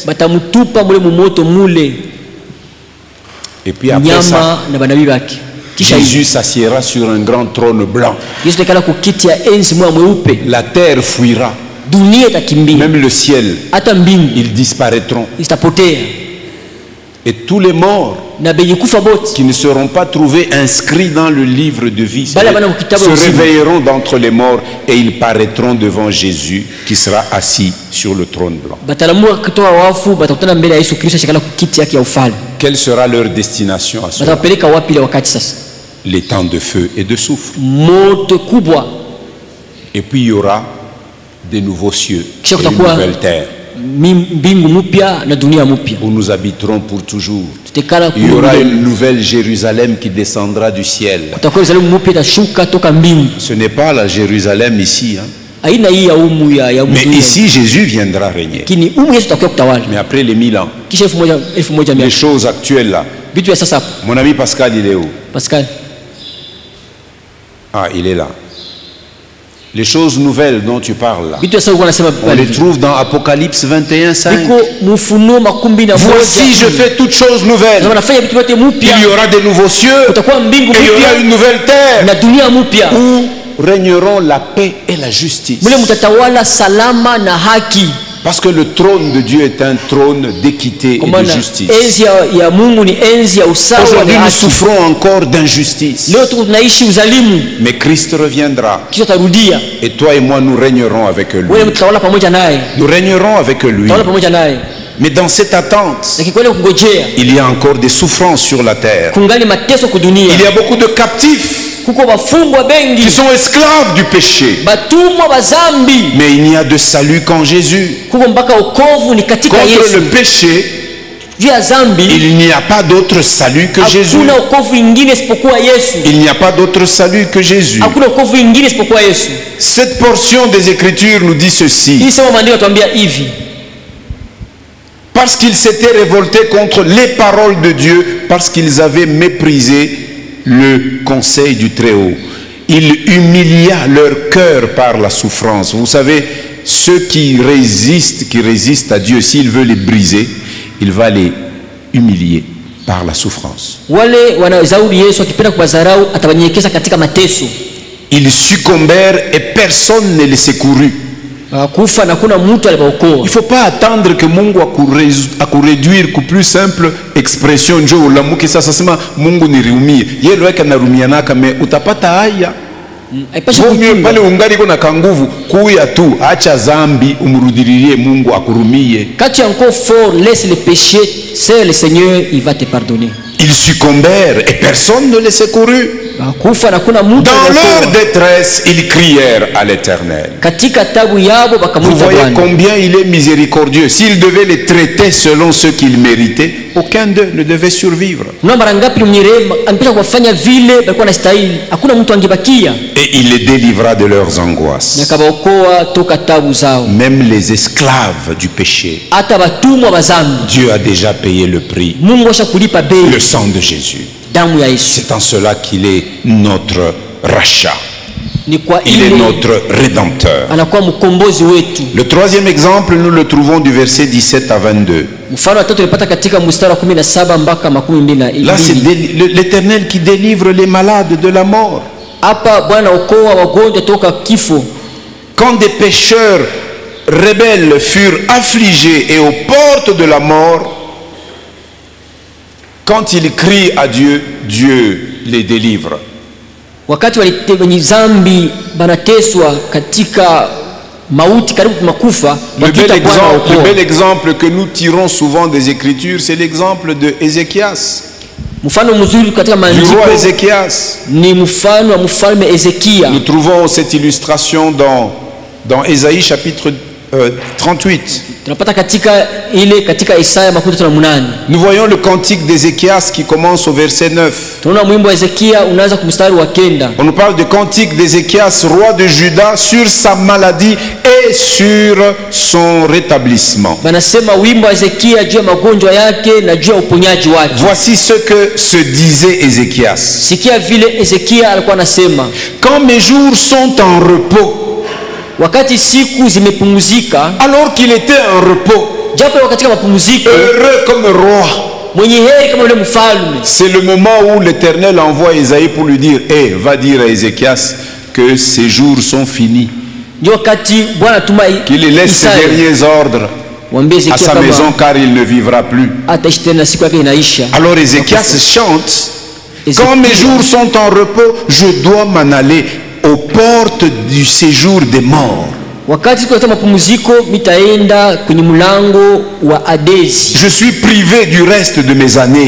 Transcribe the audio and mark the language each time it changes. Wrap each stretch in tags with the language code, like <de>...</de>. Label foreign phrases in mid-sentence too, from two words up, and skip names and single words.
<sw>Batamutupa mule mumoto mule</sw> <fr>Et puis après ça,</fr> <sw>nyama na banabii bake. Kisha</sw> <fr>Jésus s'assiera sur un grand trône blanc.</fr> <sw>Yesu tekala kukiti ya enzi mwa mweupe.</sw> <fr>La terre fuira,</fr> <sw>Dunia itakimbia.</sw> <fr>même le ciel,</fr> <sw>Hata mbingu</sw> <fr>ils disparaîtront.</fr> <sw>itapotea.</sw> <fr>Et tous les morts</fr> <sw>Na benye kufa bote</sw> <fr>qui ne seront pas trouvés inscrits dans le livre de vie se se réveilleront d'entre les morts et ils paraîtront devant Jésus qui sera assis sur le trône blanc.</fr> <sw>batalamua kutoa wafu, batakutana mbele ya Yesu Kristo shikala kukiti yake ya ufalme.</sw> <fr>Quelle sera leur destination à ce moment?</fr> <sw>Batapeleka wapi ile wakati sasa?</sw> <fr>Les temps de feu et de soufre.</fr> <sw>Moto kubwa.</sw> <fr>Et puis il y aura des nouveaux cieux et</fr> <sw>Kisha</sw> <fr>une</fr> <sw>kutakuwa</sw> <fr>nouvelle terre.</fr> <sw>mbingu mpya na dunia mpya.</sw> <fr>Où nous habiterons pour toujours.</fr> <sw>Tutakala</sw> <fr>Il y aura</fr> <sw>kule.</sw> <fr>une nouvelle Jérusalem qui descendra du ciel.</fr> <sw>Kutakuwa Yerusalemu mpya itashuka toka mbingu.</sw> <fr>Ce n'est pas la Jérusalem ici. Hein.</fr> <sw>Aina hii ya umu ya</sw> <fr>Mais</fr> <sw>dunia.</sw> <fr>ici, Jésus viendra régner.</fr> <sw>Kini umu Yesu atakuwa kutawala.</sw> <fr>Mais après les 1000 ans,</fr> <sw>Kisha 1000</sw> <fr>les</fr> <sw>miaka.</sw> <fr>choses actuelles là.</fr> <sw>Vitu ya sasa hapo.</sw> <fr>Mon ami Pascal, il est où? Pascal. Ah, il est là. Les choses nouvelles dont tu parles là,</fr> <sw>Vitu ya sasa uko nasema</sw> <fr>on les trouve dans Apocalypse 21, 5.</fr> <sw>Iko mufunuo 21.</sw> <fr>Voici, je fais toutes choses nouvelles.</fr> <sw>Na wanafanya vitu vyote</sw> <fr>Il y</fr> <sw>mpya.</sw> <fr>aura des nouveaux cieux</fr> <sw>Kutakuwa mbingu</sw> <fr>et il y aura</fr> <sw>mpya</sw> <fr>une nouvelle terre</fr> <sw>na dunia mpya.</sw> <fr>où régneront la paix et la justice.</fr> <sw>Mule mtatawala salama na haki.</sw> <fr>Parce que le trône de Dieu est un trône d'équité et</fr> <sw>Kwa</sw> <fr>de</fr> <sw>maana</sw> <fr>justice.</fr> <sw>enzi ya Mungu ni enzi ya usawa</sw> <fr>Aujourd'hui,</fr> <sw>na</sw> <fr>nous</fr> <sw>haki.</sw> <fr>souffrons encore d'injustice.</fr> <sw>Leo tunaishi uzalimu,</sw> <fr>Mais Christ reviendra.</fr> <sw>kisha tarudia.</sw> <fr>Et toi et moi, nous régnerons avec lui.</fr> <sw>Wewe mtawala pamoja naye.</sw> <fr>Nous régnerons avec lui.</fr> <sw>Tawala pamoja naye.</sw> <fr>Mais dans cette attente,</fr> <sw>Na kikweli kungojea</sw> <fr>il y a encore des souffrances sur la terre.</fr> <sw>kungali mateso kudunia.</sw> <fr>Il y a beaucoup de captifs</fr> <sw>Kuko wafungwa</sw> <fr>qui</fr> <sw>bengi,</sw> <fr>sont esclaves du péché.</fr> <sw>batumwa bazambi.</sw> <fr>Mais il n'y a de salut qu'en Jésus.</fr> <sw>Kuko mpaka wokovu ni katika</sw> <fr>Contre</fr> <sw>Yesu.</sw> <fr>le péché,</fr> <sw>Juu ya zambi</sw> <fr>il n'y a pas d'autre salut que Jésus.</fr> <sw>hakuna wokovu ingine isipokuwa Yesu.</sw> <fr>Il n'y a pas d'autre salut que Jésus.</fr> <sw>Hakuna wokovu ingine isipokuwa Yesu.</sw> <fr>Cette portion des Écritures nous dit ceci.</fr> <sw>Hii sema maandiko yatuambia hivi.</sw> <fr>Parce qu'ils s'étaient révoltés contre les paroles de Dieu, parce qu'ils avaient méprisé le conseil du Très-Haut. Il humilia leur cœur par la souffrance. Vous savez, ceux qui résistent à Dieu, s'il veut les briser, il va les humilier par la souffrance.</fr> <sw>Wale wanazauri Yesu akipenda kuwadharau atawanyenyekeza katika mateso.</sw> <fr>Ils succombèrent et personne ne les secourut.</fr> <sw>Kufa na kuna mtu alibaokoa.</sw> <fr>Il ne faut pas attendre que</fr> <sw>Mungu akuréduire</sw> <fr>ku plus simple expression</fr> <sw>njo ulamuki sasa sema Mungu nirumie. Yeye lweka narumianaka me utapata haya. Haipashi Vumie kutunga. pale ungali kuna kanguvu kuya tu acha zambi umrudirie Mungu akurumie.</sw> <fr>Quand tu es encore fort, laisse le péché, c'est le Seigneur, il va te pardonner. Ils succombèrent et personne ne les secourut.</fr> <sw>Kufa na kuna mtu</sw> <fr>Dans</fr> <sw>alibaokoa.</sw> <fr>leur détresse, ils crièrent à l'Éternel.</fr> <sw>Katika tabu yabo</sw> <fr>Vous</fr> <sw>bakamuita</sw> <fr>voyez</fr> <sw>Bwana.</sw> <fr>combien il est miséricordieux. S'il devait les traiter selon ce qu'ils méritaient, aucun d'eux ne devait survivre.</fr> <sw>Una mara ngapi mnyerema angependa kuwafanya vile balikuwa nastahili. Hakuna mtu angebakia.</sw> <fr>Et il les délivra de leurs angoisses.</fr> <sw>Na kabaokoa toka tabu zao.</sw> <fr>Même les esclaves du péché,</fr> <sw>Hata batumwa bazambi.</sw> <fr>Dieu a déjà payé le prix.</fr> <sw>Mungu ashakulipa bei,</sw> <fr>Le sang de Jésus.</fr> <sw>damu ya Yesu.</sw> <fr>C'est en cela qu'il est notre rachat.</fr> <sw>Ni kwa</sw> <fr>Il est</fr> <sw>ile</sw> <fr>notre rédempteur.</fr> <sw>anakuwa mkombozi wetu.</sw> <fr>Le troisième exemple, nous le trouvons du verset 17 à 22.</fr> <sw>Mfano wa tatu tulipata katika mstari wa 17 mpaka 22.</sw> <fr>Là, c'est l'Éternel qui délivre les malades de la mort.</fr> <sw>Hapa Bwana okoa wagonjwa toka kifo.</sw> <fr>Quand des pécheurs rebelles furent affligés et aux portes de la mort, quand ils crient à Dieu, Dieu les délivre.</fr> <sw>Wakati wenye zambi banateswa katika mauti karibu makufa, wakita Bwana</sw> <fr>Le</fr> <sw>okoa.</sw> <fr>bel exemple que nous tirons souvent des Écritures, c'est l'exemple de Ézéchias,</fr> <sw>Mfano mzuri katika</sw> <fr>du</fr> <sw>maandiko</sw> <fr>roi Ézéchias.</fr> <sw>ni mfano wa mfalme Ezekia.</sw> <fr>Nous trouvons cette illustration dans Ésaïe chapitre 38.</fr> <sw>Tunapata katika Isaya 38.</sw> <fr>Nous voyons le cantique d'Ézéchias qui commence au verset 9.</fr> <sw>Tunaona mwimbo wa Ezekia unaanza kumstari wa 9.</sw> <fr>On nous parle du cantique d'Ézéchias, roi de Juda, sur sa maladie et sur son rétablissement.</fr> <sw>Banasema wimbo wa Ezekia juu ya magonjwa yake na juu ya uponyaji wake.</sw> <fr>Voici ce que se disait Ézéchias.</fr> <sw>Sikia vile Ezekia alikuwa anasema,</sw> <fr>Quand mes jours sont en repos,</fr> <sw>wakati siku zimepumzika,</sw> <fr>alors qu'il était en repos,</fr> <sw>japo katika mapumziko,</sw> <fr>heureux comme roi,</fr> <sw>mwenye heri kama yule mfalme.</sw> <fr>c'est le moment où l'Éternel envoie Ésaïe pour lui dire, va dire à Ézéchias que ses jours sont finis,</fr> <sw>Ndio wakati Bwana tuma</sw> <fr>qu'il laisse ses</fr> <sw>Isaya</sw> <fr>derniers ordres</fr> <sw>mwambie</sw> <fr>à</fr> <sw>Ezekia</sw> <fr>sa maison</fr> <sw>kama</sw> <fr>car il ne vivra plus.</fr> <sw>ataishi tena siku yake inaisha.</sw> <fr>Alors Ézéchias chante,</fr> <sw>Ezekia,</sw> <fr>quand mes jours sont en repos, je dois m'en aller aux portes du séjour des morts.</fr> <sw>wakati siku ya mapumziko mitaenda kwenye mlango wa Adesi.</sw> <fr>Je suis privé du reste de mes années.</fr>